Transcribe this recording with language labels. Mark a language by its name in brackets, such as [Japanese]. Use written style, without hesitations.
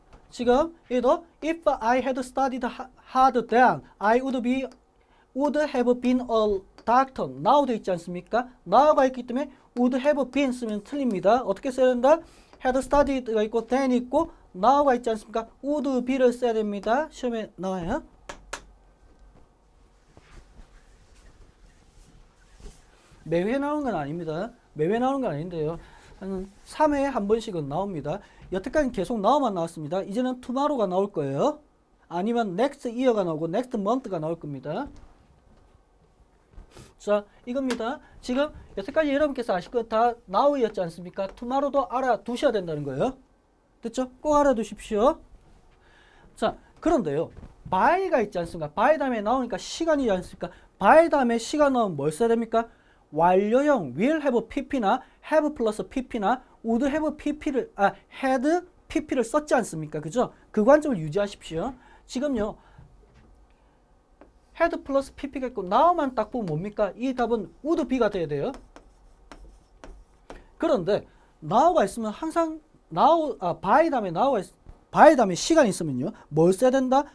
[Korean] 지금 얘도 [English] if I had studied hard then I would have been a doctor. [Korean] now 돼 있지 않습니까? now가 있기 때문에 would have been 쓰면 틀립니다. 어떻게 써야 된다? had studied가 있고 then 있고 now가 있지 않습니까? would be를 써야 됩니다. 시험에 나와요. 매회 나오는 건 아닙니다. 매회 나오는 건 아닌데요. 한 3회에 한 번씩은 나옵니다. 여태까지 계속 now만 나왔습니다. 이제는 tomorrow가 나올 거예요. 아니면 next year가 나오고 next month가 나올 겁니다. 자, 이겁니다. 지금 여태까지 여러분께서 아실 거 다 now였지 않습니까? tomorrow도 알아두셔야 된다는 거예요. 됐죠? 꼭 알아두십시오. 자, 그런데요. by가 있지 않습니까? by 다음에 나오니까 시간이지 않습니까? by 다음에 시간 나오면 뭘 써야 됩니까? 완료형 will have pp나 have 플러스 pp나 would have pp를 had pp를 썼지 않습니까? 그죠? 그 관점을 유지하십시오. 지금요. had 플러스 pp가 있고 now만 딱 보면 뭡니까? 이 답은 would be가 돼야 돼요. 그런데 now가 있으면 항상 by 다음에 now가 by 다음에 시간이 있으면요. 뭘 써야 된다?